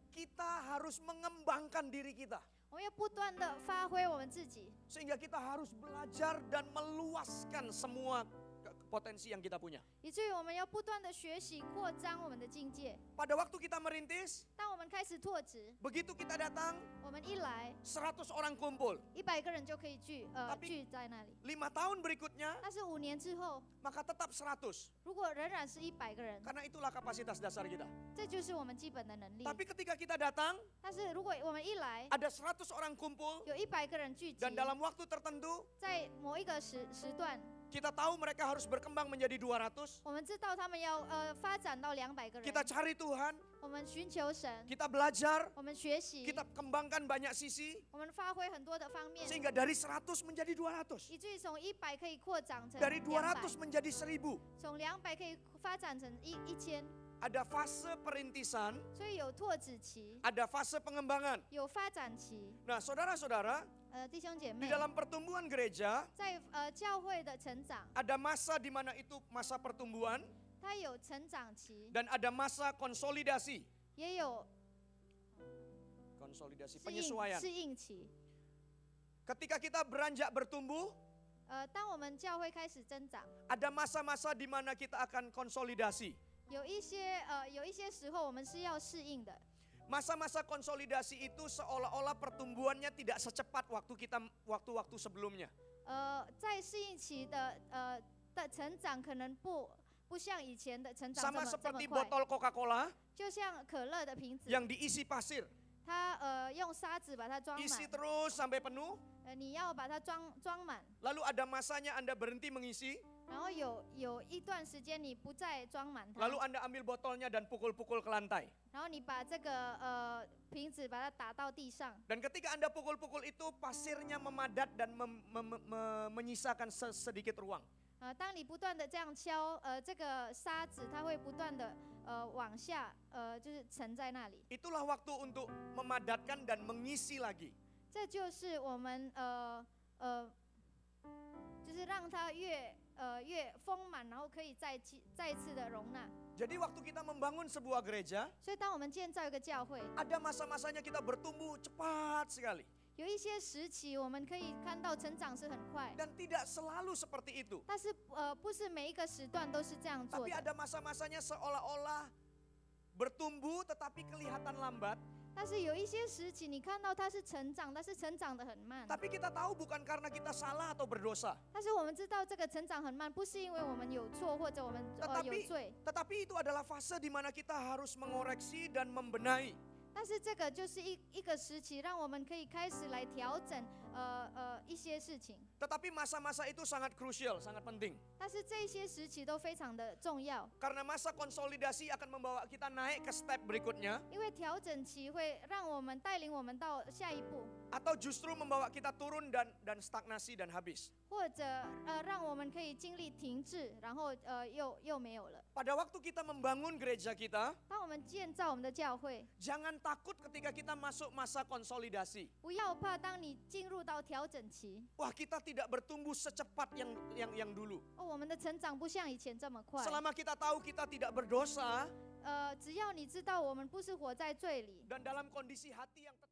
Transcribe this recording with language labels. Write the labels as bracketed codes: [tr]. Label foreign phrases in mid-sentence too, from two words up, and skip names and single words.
[id] kita harus mengembangkan diri kita. [zh] 我们要不断的发挥我们自己， [id] Sehingga kita harus belajar dan meluaskan semua potensi yang kita punya. [zh] 以至于我们要不断的学习、扩张我们的境界。 [id] Pada waktu kita merintis, [zh] 当我们开始拓殖， [id] begitu kita datang, [zh] 我们一来 [id] 100 orang kumpul. [zh] 100 个人就可以聚在那里。 [id] 5 tahun berikutnya, [zh] 但是5年之后， [id] maka tetap 100. [zh] 如果仍然是100个人， [id] Karena itulah kapasitas dasar kita. [zh] 这就是我们基本的能力。 [id] Tapi ketika kita datang, [zh] 但是如果我们一来， [id] ada 100 orang kumpul, [zh] 有100个人聚集， [id] dan dalam waktu tertentu, [zh] 在某一个时段， [id] kita tahu mereka harus berkembang menjadi 200. [zh] 我们知道他们要发展到200个人。 [id] Kita cari Tuhan, [zh] 我们寻求神， [id] kita belajar, [zh] 我们学习， [id] kita kembangkan banyak sisi, [zh] 我们发挥很多的方面， [id] sehingga dari 100 menjadi 200. [zh] 以至于从100可以扩展成 [id] Dari 200 [zh] 200， [id] menjadi 1000. [zh] 从200可以发展成1000。 [id] Ada fase perintisan, [zh] 所以有拓殖期， [id] ada fase pengembangan. [zh] 有发展期。 [id] Nah, saudara-saudara, [zh] 弟兄姐 [id] di [zh] 妹， [id] dalam pertumbuhan gereja [zh] 在教会的成长， [id] ada masa di mana itu masa pertumbuhan [zh] 它有成长期， [id] dan ada masa konsolidasi. [zh] 也有 [id] Konsolidasi, penyesuaian. [zh] 适应期。 [id] Ketika kita beranjak bertumbuh, [zh] 当我们教会开始增长， [id] ada masa-masa di mana kita akan konsolidasi. [zh] 有一些时候我们是要适应的。 [id] Masa-masa konsolidasi itu seolah-olah pertumbuhannya tidak secepat waktu-waktu sebelumnya. [zh] 在适应期的成长可能不像以前的成长 [id] Sama [zh] 这么 [id] seperti [zh] 快， [id] botol Coca-Cola [zh] 就像可乐的瓶子， [id] yang diisi pasir. [zh] 它用沙子把它装 [id] Isi [zh] 满， [id] terus sampai penuh, [zh] 你要把它装满， [id] lalu ada masanya Anda berhenti mengisi, [zh] 然后有一段时间你不再装满它， [id] lalu Anda ambil botolnya dan pukul-pukul ke lantai. [zh] 然后你把这个瓶子把它打到地上， [id] Dan ketika Anda pukul-pukul itu, pasirnya memadat dan menyisakan sedikit ruang. [zh] 当你不断的这样敲，这个沙子它会不断的往下，就是沉在那里。 [id] Itulah waktu untuk memadatkan dan mengisi lagi. [zh] 这就是我们就是让它越丰满，然后可以再一次的容纳。 [id] Jadi waktu kita membangun sebuah gereja, [zh] 所以当我们建造一个教会， [id] ada masa-masanya kita bertumbuh cepat sekali. [zh] 有一些时期我们可以看到成长是很快， [id] Dan tidak selalu seperti itu. [zh] 但是不是每一个时段都是这样做 [id] Tapi [zh] 的。 [id] ada masa-masanya seolah-olah bertumbuh tetapi kelihatan lambat. [zh] 但是有一些时期你看到它是成长，但是成长得很慢。 [id] Tapi kita tahu bukan karena kita salah atau berdosa. [zh] 但是我们知道这个成长很慢，不是因为我们有错或者我们有罪， [id] Tetapi itu adalah fase di mana kita harus mengoreksi dan membenahi. [zh] 但是这个就是一个时期，让我们可以开始来调整一些事情。 [id] Tetapi masa-masa itu sangat krusial, sangat penting. [zh] 但是这些时期都非常的重要， [id] Karena masa konsolidasi akan membawa kita naik ke step berikutnya, [zh] 因为调整期会让我们带领我们到下一步， [id] atau justru membawa kita turun dan stagnasi dan habis. [zh] 或者让我们可以经历停滞，然后又没有了。 [id] Pada waktu kita membangun gereja kita, [zh] 当我们建造我们的教会， [id] jangan takut ketika kita masuk masa konsolidasi. [zh] 不要怕，当你进入到调整期， [id] Wah, kita tidak bertumbuh secepat yang dulu. [zh] 我们的成长不像以前这么快。 [id] Selama kita tahu kita tidak berdosa [zh] 只要你知道我们不是活在罪里， [id] dan dalam kondisi hati yang